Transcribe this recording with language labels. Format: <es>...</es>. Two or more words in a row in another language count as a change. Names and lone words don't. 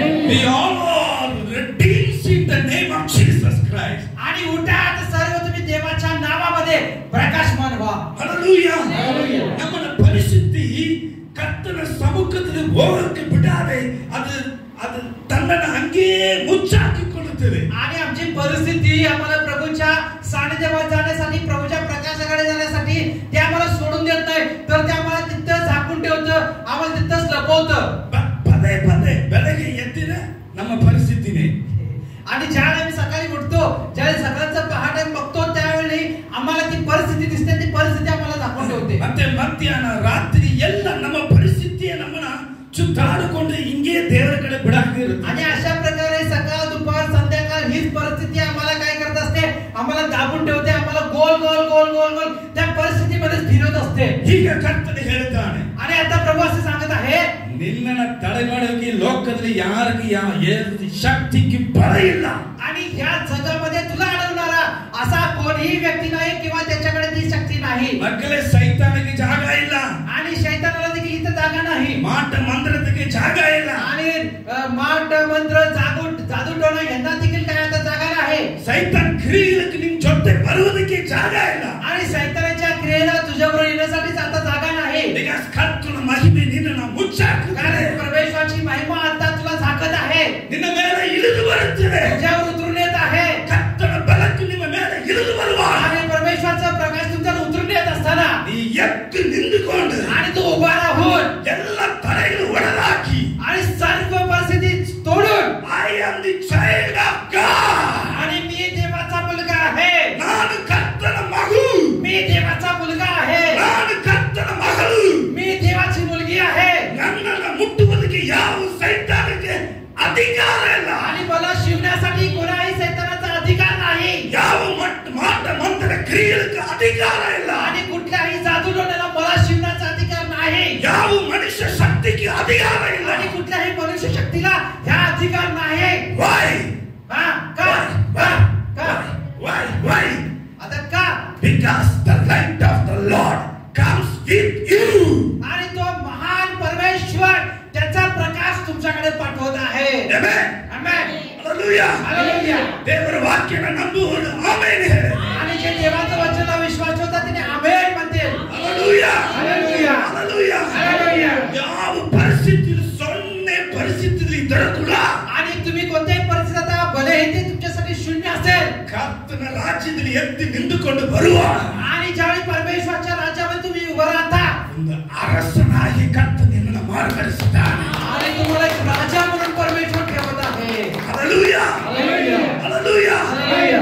<en>We all are redeemed in the name of Jesus Christ.</en> <mr>आणि उठा आता सर्व तुम्ही देवाच्या नावामध्ये प्रकाशमान व्हा.</mr> <en>Hallelujah.</en> <kn>ನಮ್ಮ ಪರಿಸ್ಥಿತಿ ಕರ್ತನ ಸಮ್ಮುಖದಲ್ಲಿ ಹೋಗಕ್ಕೆ ಬಿಡಾದೆ ಅದು ತನ್ನನ್ನು ಹಂಗೆ ಮುಚ್ಚಾಕಿಕೊಳ್ಳುತ್ತದೆ.</kn> <mr>आणि आमची परिस्थिती आम्हाला प्रभूच्या सानिध्यात जाण्यासाठी प्रभूच्या प्रकाशाकडे जाण्यासाठी ते आम्हाला सोडून देत नाही, तर ते आम्हाला तिथं झाकून ठेवतं, आम्हाला तिथंच लपवतं.</mr> <kn>ಪದೇ ಪದೇ ಬೆಳಗ್ಗೆ ಎದ್ದಿನ ನಮ್ಮ ಪರಿಸ್ಥಿತಿನೇ.</kn> <mr>आणि ज्यावेळी आम्ही सकाळी उठतो, ज्यावेळी सकाळचं पहाटे बघतो, त्यावेळी आम्हाला ती परिस्थिती दिसते, ती परिस्थिती आम्हाला दाखवून ठेवते.</mr> <kn>ಮತ್ತೆ ಮಧ್ಯಾಹ್ನ ರಾತ್ರಿ ಎಲ್ಲ ನಮ್ಮ ಪರಿಸ್ಥಿತಿಯ ನಮ್ಮನ್ನ ಸುತ್ತಾಡಿಕೊಂಡು ಹಿಂಗೆ ದೇವರ ಕಡೆ ಬಿಡಾಕಿರುತ್ತೆ.</kn> <mr>आणि अशा प्रकारे सकाळ दुपार संध्याकाळ हीच परिस्थिती आम्हाला काय करत असते, आम्हाला दाबून ठेवते, आम्हाला गोल गोल गोल गोल गोल त्या परिस्थितीमध्ये फिरवत असते.</mr> <kn>ಈಗ ಕರ್ತನು ಹೇಳ್ತಾನೆ,</kn> <mr>आणि आता प्रभू असे सांगत आहे,</mr> <kn>ನಿನ್ನನ್ನು ತಡೆಮಾಡೋಕೆ ಲೋಕದಲ್ಲಿ ಯಾರಿಗೂ ಶಕ್ತಿಗೆ ಬಲ ಇಲ್ಲ.</kn> <mr>आणि ह्या जगामध्ये तुला अडवणारा असा कोणीही व्यक्ती नाही किंवा त्याच्याकडे ती शक्ती नाही.</mr> <kn>ಮಕ್ಕಳೇ, ಸೈತಾನಿಗೆ ಜಾಗ ಇಲ್ಲ.</kn> <mr>आणि शैतानाला देखील इथं जागा नाही.</mr> <kn>ಮಾಟ ಮಂತ್ರಕ್ಕೆ ಜಾಗ ಇಲ್ಲ.</kn> <mr>आणि माट मंत्र जादूटोणा यांना देखील काय आता जागा नाही.</mr> <kn>ಸೈತಾನ್ ಕ್ರಿಯೆಗೆ ನಿಮ್ಮ ಜೊತೆ ಬರುವುದಕ್ಕೆ ಜಾಗ ಇಲ್ಲ.</kn> <mr>आणि शैतानाच्या क्रियेला तुझ्याबरोबर येण्यासाठी आता जागा नाही.</mr> <kn>ಈಗ ಕರ್ತನ ಮಹಿಮೆ ನಿನ್ನನ್ನು ಮುಚ್ಚಾಕುತ್ತದೆ.</kn> <mr>कारण परमेश्वराची महिमा आता तुला झाकत आहे,</mr> <kn>ನಿನ್ನ ಮೇಲೆ ಇಳಿದು ಬರುತ್ತದೆ.</kn> <mr>तुझ्यावर उतरून येत आहे.</mr> <kn>ಕರ್ತನ ಬೆಳಕು ನಿಮ್ಮ ಮೇಲೆ ಇಳಿದು ಬರುವಾಗ</kn> <mr>आणि परमेश्वराचा प्रकाश तुमच्यावर उतरून येत असताना</mr> <kn>ನೀ ಎದ್ದು ನಿಂತುಕೊಂಡು</kn> <mr>आणि तू उभा राहून</mr> <kn>ಎಲ್ಲ ತಡೆಗಳು ಒಡೆದಾಕಿ</kn> <mr>आणि सर्व परिस्थिती तोडून,</mr> <en>I am the child of God.</en> <mr>आणि मी देवाचा मुलगा आहे,</mr> <kn>ನಾನು ಕರ್ತನ ಮಗು.</kn> <mr>मी देवाचा मुलगा आहे,</mr> <kn>ನಾನು ಕರ್ತನ ಮಗಳು.</kn> <mr>मी देवाची मुलगी आहे.</mr> <kn>ನನ್ನನ್ನು ಮುಟ್ಟುವುದಕ್ಕೆ ಯಾವ ಸೈತಾನಕ್ಕೆ ಅಧಿಕಾರ ಇಲ್ಲ.</kn> <mr>आणि मला शिवण्यासाठी कोणाही सैतानाचा अधिकार नाही.</mr> <kn>ಯಾವ ಮಾಟ ಮಂತ್ರ ಕ್ರಿಯೆಗಳಿಗೆ ಅಧಿಕಾರ ಇಲ್ಲ.</kn> <mr>आणि कुठल्याही जादूटोण्याला मला शिवण्याचा अधिकार नाही.</mr> <kn>ಯಾವ ಮನುಷ್ಯ ಶಕ್ತಿಗೆ ಅಧಿಕಾರ ಇಲ್ಲ.</kn> <mr>आणि कुठल्याही मनुष्य शक्तीला ह्या अधिकार नाही.</mr> <en>Why?</en> <mr>हा का</mr> <en>Why?</en> <mr>आता का?</mr> <en>Because the light of the Lord comes with you.</en> <mr>आणि तो महान परमेश्वर त्याचा प्रकाश तुमच्याकडे पाठवत आहे.</mr> <en>Amen.</en> <mr>आमेन.</mr> <en>Hallelujah.</en> <mr>हालेलुया.</mr> <kn>ದೇವರ ವಾಕ್ಯನ ನಂಬುವವರು ಆಮೆನ್ ಹೇಳಿ.</kn> <mr>आणि जे देवाच्या वचनाला विश्वास ठेवतात त्याने आमेन म्हणतील.</mr> <en>Hallelujah.</en> <mr>हालेलुया.</mr> <en>Hallelujah.</en> <mr>हालेलुया.</mr> <kn>ಯಾವ ಪರಿಸ್ಥಿತಿಯಲ್ಲಿ ಸೊನ್ನೆ ಪರಿಸ್ಥಿತಿಯಲ್ಲಿ ಇದ್ದರೂ ಕೂಡ</kn> <mr>आणि तुम्ही कोणत्याही परिस्थितीत आता भलेही ते तुमच्यासाठी शून्य असेल,</mr> <kn>ಕರ್ತನ ರಾಜ್ಯದಲ್ಲಿ ಎದ್ದು ನಿಂತುಕೊಂಡು ಬರುವ</kn> <mr>आणि ज्यावेळी परमेश्वराच्या राज्यामध्ये तुम्ही उभं राहता,</mr> <kn>ಒಂದು ಅರಸನಾಗಿ ಕರ್ತನ ನಿನ್ನನ್ನು ಮಾರ್ಗದರ್ಶಿಸುತ್ತಾನೆ.</kn> <mr>आणि तुम्हाला एक राजा म्हणून परमेश्वर ठेवत आहे.</mr> <en>Hallelujah. Hallelujah. Hallelujah. Hallelujah.</en>